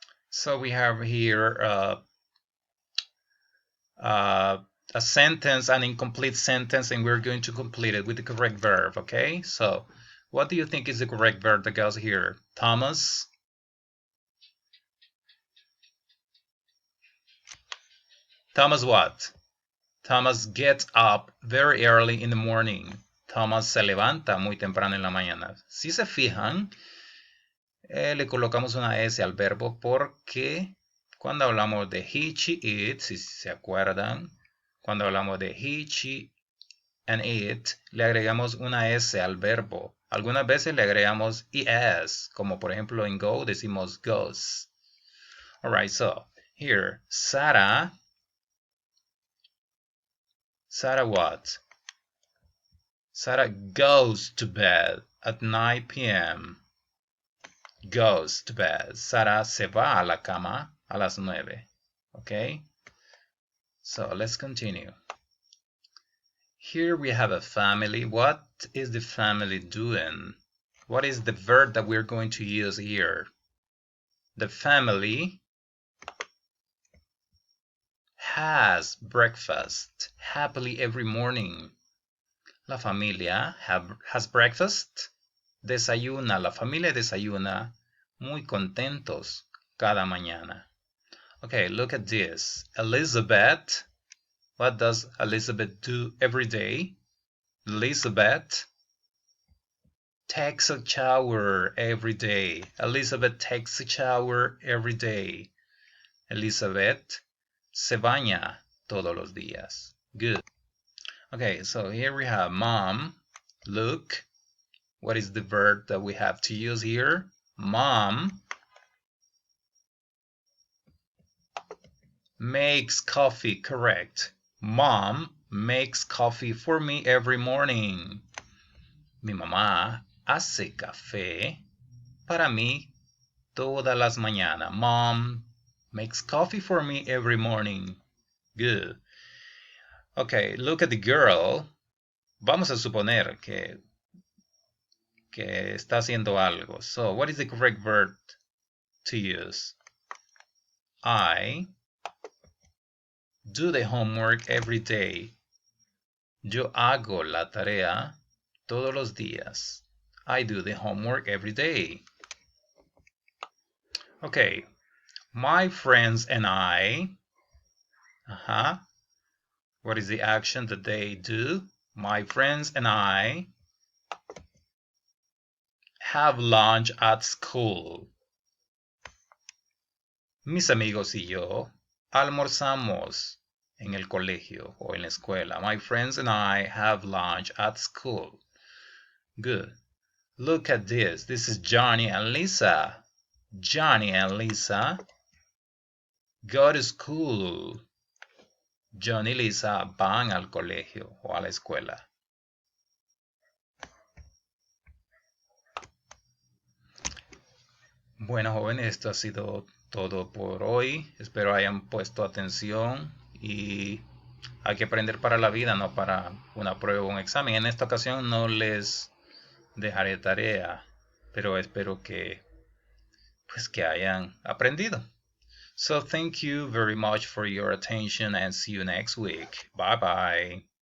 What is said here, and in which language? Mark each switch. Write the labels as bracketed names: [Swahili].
[English] So we have here a sentence, an incomplete sentence, and we're going to complete it with the correct verb, okay? So what do you think is the correct verb that goes here? Thomas? Thomas what? Thomas gets up very early in the morning. [Spanish] Thomas se levanta muy temprano en la mañana. Si se fijan, le colocamos una S al verbo porque cuando hablamos de [English] he, she, it, [Spanish] si se acuerdan, cuando hablamos de [English] he, she, and it, [Spanish] le agregamos una S al verbo. Algunas veces le agregamos es, como por ejemplo en go decimos goes. [English] Alright, so here, Sarah what? Sarah goes to bed at 9 p.m. Goes to bed. [Spanish] Sarah se va a la cama a las 9. Okay? [English] So let's continue. Here we have a family. What is the family doing? What is the verb that we're going to use here? The family has breakfast happily every morning. [Spanish] La familia [English] has breakfast. [Spanish] Desayuna. La familia desayuna muy contentos cada mañana. [English] Okay, look at this. Elizabeth. What does Elizabeth do every day? Elizabeth takes a shower every day. Elizabeth takes a shower every day. [Spanish] Elizabeth se baña todos los días. [English] Good. Okay, so here we have mom. Look, what is the verb that we have to use here? Mom makes coffee, correct. Mom makes coffee for me every morning. [Spanish] Mi mamá hace café para mí todas las mañanas. [English] Mom makes coffee for me every morning. Good. Okay, look at the girl. [Spanish] Vamos a suponer que está haciendo algo. [English] So, what is the correct verb to use? I do the homework every day. [Spanish] Yo hago la tarea todos los días. [English] I do the homework every day. Okay, my friends and I What is the action that they do? My friends and I have lunch at school. [Spanish] Mis amigos y yo almorzamos en el colegio o en la escuela. [English] My friends and I have lunch at school. Good. Look at this. This is Johnny and Lisa. Johnny and Lisa go to school. [Spanish] Johnny y Lisa van al colegio o a la escuela. Bueno, jóvenes, esto ha sido todo por hoy. Espero hayan puesto atención y hay que aprender para la vida, no para una prueba o un examen. En esta ocasión no les dejaré tarea, pero espero que hayan aprendido. [English] So thank you very much for your attention and see you next week. Bye bye.